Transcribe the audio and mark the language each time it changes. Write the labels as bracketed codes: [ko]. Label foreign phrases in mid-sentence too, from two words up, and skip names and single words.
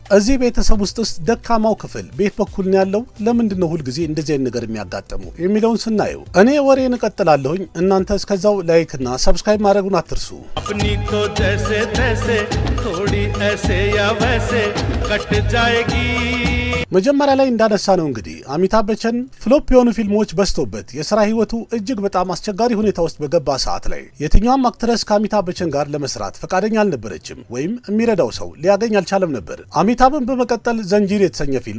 [am] እዚህ ቤተሰብ ውስጥስ ደካማው ክፍል ቤት በኩል ነው ያለው? ለምንድነው ሁሉ ጊዜ እንደዚህ አይነት ነገር የሚያጋጥመው የሚለውን ስናየው እኔ ወሬን እቀጥላለሁኝ። እናንተ እስከዛው ላይክ እና ሰብስክራይብ ማድረጉን አትርሱ። [hi] अपनी तो जैसे तैसे थोड़ी ऐसे या वैसे कट जाएगी। [am] መጀመሪያ ላይ እንዳነሳ ነው እንግዲህ አሚታብ በቸን ፍሎፕ የሆኑ ፊልሞች በዝቶበት የሥራ ህይወቱ እጅግ በጣም አስቸጋሪ ሁኔታ ውስጥ በገባ ሰዓት ላይ የትኛውም አክትረስ ከአሚታብ በቸን ጋር ለመስራት ፈቃደኛ አልነበረችም ወይም የሚረዳው ሰው ሊያገኝ አልቻለም ነበር። አሚታብን በመቀጠል ዘንጂር የተሰኘ ፊልም